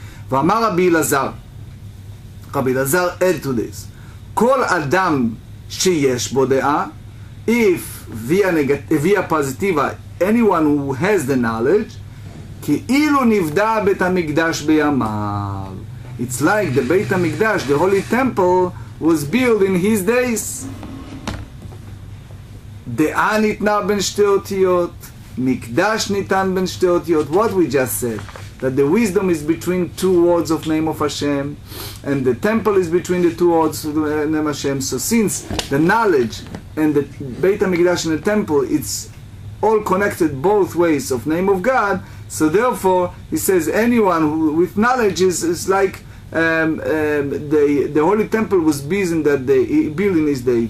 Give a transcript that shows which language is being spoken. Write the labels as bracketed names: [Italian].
[Hebrew] V'amar Rabbi Elazar, [English] Rabbi Elazar add to this, [Hebrew] Kol Adam sheyesh bo de'ah, [English] if via positiva, anyone who has the knowledge, [Hebrew] כאילו נבדה בית המקדש בימיו. [English] It's like the Beit HaMikdash, the holy temple, was built in his days. [Hebrew] דעה ניתנה בין שתי אותיות, מקדש ניתן בין שתי אותיות. [English] What we just said, that the wisdom is between two words of name of Hashem, and the temple is between the two words of the name of Hashem. So since the knowledge and the Beit HaMikdash and the temple, it's all connected both ways of name of God, so therefore he says anyone who with knowledge is like the holy temple was built in that day, built in his day.